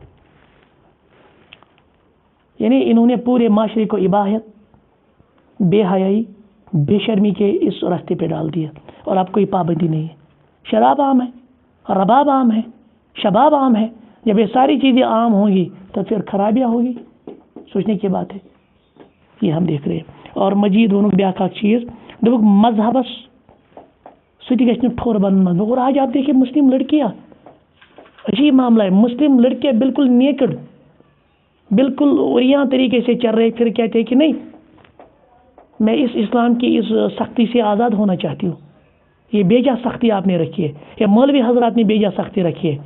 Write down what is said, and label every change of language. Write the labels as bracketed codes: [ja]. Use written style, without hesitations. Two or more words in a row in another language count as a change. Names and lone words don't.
[ur] یعنی انہوں نے پورے معاشرے کو اباحیت بے حیائی بے شرمی کے اس راستے پہ ڈال دیا. اور اب کوئی پابندی نہیں ہے. شراب عام ہے, رباب عام ہے, شباب عام ہے. جب یہ ساری چیزیں عام ہوں گی تو پھر خرابیاں ہوگی. سوچنے کی بات ہے. یہ ہم دیکھ رہے ہیں. [ks] اور مزید ونک بیاکھ چیز دوپک مذہبس ستی گژھِ نہٕ ٹھوٚر بنُن منٛز. [ur] اور آج آپ دیکھیے مسلم لڑکیاں عجیب معاملہ ہے. مسلم لڑکے بالکل نیکڈ بالکل اوریاں طریقے سے چل رہے پھر کہتے ہیں کہ نہیں میں اس اسلام کی اس سختی سے آزاد ہونا چاہتی ہوں. یہ بیجا سختی آپ نے رکھی ہے. یہ مولوی حضرات نے بیجا سختی رکھی ہے.